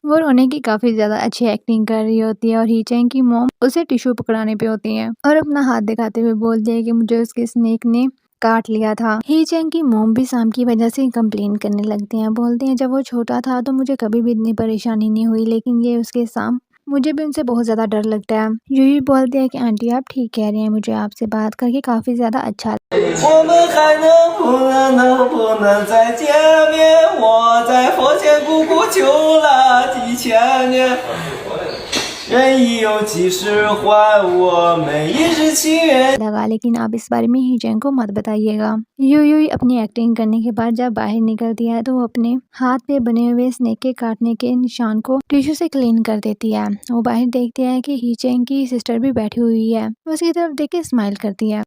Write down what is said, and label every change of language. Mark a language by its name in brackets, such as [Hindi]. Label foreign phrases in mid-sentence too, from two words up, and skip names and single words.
[Hindi] वो रोने की काफ़ी ज़्यादा अच्छी एक्टिंग कर रही होती है और ही चैंग की मॉम उसे टिश्यू पकड़ाने पे होती है और अपना हाथ दिखाते हुए बोलती है कि मुझे उसके स्नेक ने काट लिया था। ही चैंग की मॉम भी सांप की वजह से कंप्लेन करने लगती हैं। बोलते हैं जब वो छोटा था तो मुझे कभी भी इतनी परेशानी नहीं हुई, लेकिन ये उसके सांप, मुझे भी उनसे बहुत ज़्यादा डर लगता है। यूई बोलते हैं कि आंटी आप ठीक कह रही हैं, मुझे आपसे बात करके काफ़ी ज़्यादा अच्छा [Chinese] 我们还能不能再见面？我在佛前苦苦求了几千年，人已有几时还我每一日情缘。 [Hindi] लगा, लेकिन आप इस बारे में ही जैंग को मत बताइएगा। यूई अपनी एक्टिंग करने के बाद जब बाहर निकलती है तो वो अपने हाथ पे बने हुए स्नेक के काटने के निशान को टिश्यू से क्लीन कर देती है। वो बाहर देखती है कि ही चैंग की सिस्टर भी बैठी हुई है, उसकी तरफ देख के स्माइल करती है।